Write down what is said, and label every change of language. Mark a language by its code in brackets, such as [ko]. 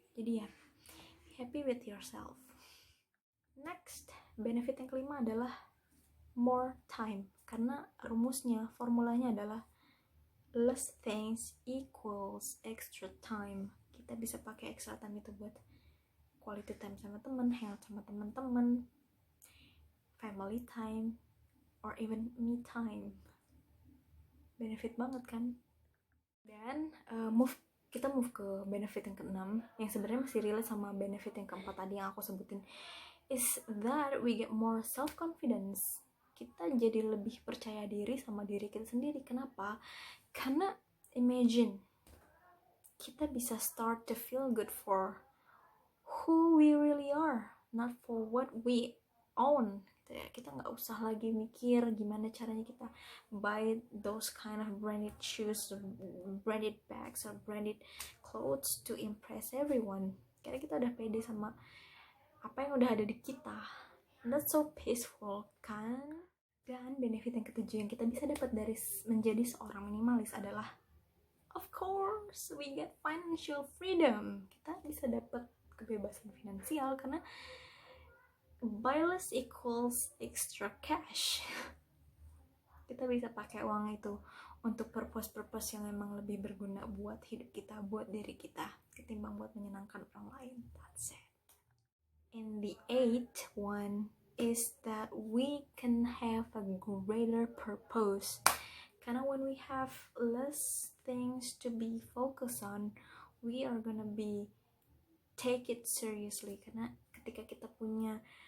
[id] Jadi ya, [en] be happy with yourself. Next, benefit [id] yang kelima adalah [en] more time, [id] karena rumusnya, formulanya adalah [en] less things equals extra time. [id] Kita bisa pakai [en] extra time [id] itu buat [en] quality time [id] sama temen, hangout sama teman-teman, [en] family time, or even me time. [id] Benefit banget kan? Dan kita move ke benefit yang keenam, yang sebenarnya masih relate sama benefit yang keempat tadi yang aku sebutin, [en] is that we get more self-confidence. [id] Kita jadi lebih percaya diri sama diri kita sendiri. Kenapa? Karena [en] imagine [id] kita bisa [en] start to feel good for who we really are, not for what we own. [id] Kita nggak usah lagi mikir gimana caranya kita [en] buy those kind of branded shoes, branded bags, or branded clothes to impress everyone. [id] Karena kita udah pede sama apa yang udah ada di kita. [en] And that's so peaceful [id] kan? Dan benefit yang ketujuh yang kita bisa dapat dari menjadi seorang minimalis adalah, [en] of course, we get financial freedom. [id] Kita bisa dapat kebebasan finansial karena [en] buy less equals extra cash. [id] Kita bisa pakai uang itu untuk purpose yang emang lebih berguna buat hidup kita, buat diri kita, ketimbang buat menyenangkan orang lain. [en] That's it. And the eighth one is that we can have a greater purpose. [id] Karena [en] when we have less things to be focused on, we are gonna take it seriously. [id] Karena ketika kita punya